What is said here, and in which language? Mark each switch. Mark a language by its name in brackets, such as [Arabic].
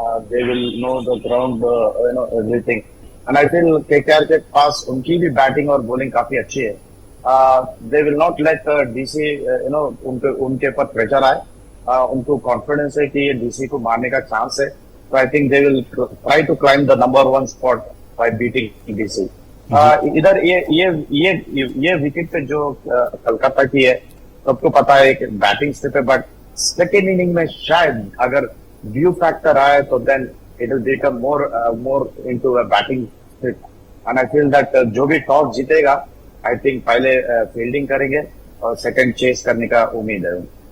[English] They will know the ground, everything. And I feel [Hindi] KKR के पास उनकी भी batting और बॉलिंग काफी अच्छी है. [English] They will not let DC, [Hindi] उनके ऊपर प्रेशर आए. उनको कॉन्फिडेंस है कि ये DC को मारने का चांस है. [English] So I think they will try to climb the number 1 spot by beating DC. [Hindi] इधर ये विकेट पे जो कलकत्ता की है, सबको पता है कि बैटिंग स्टेप है, बट सेकेंड इनिंग में शायद अगर व्यू फैक्टर आए तो [English] Then it will become more into a batting step. And I feel that [Hindi] जो भी टॉस जीतेगा, [English] I think [Hindi] पहले फील्डिंग करेंगे और सेकंड चेस करने का उम्मीद है.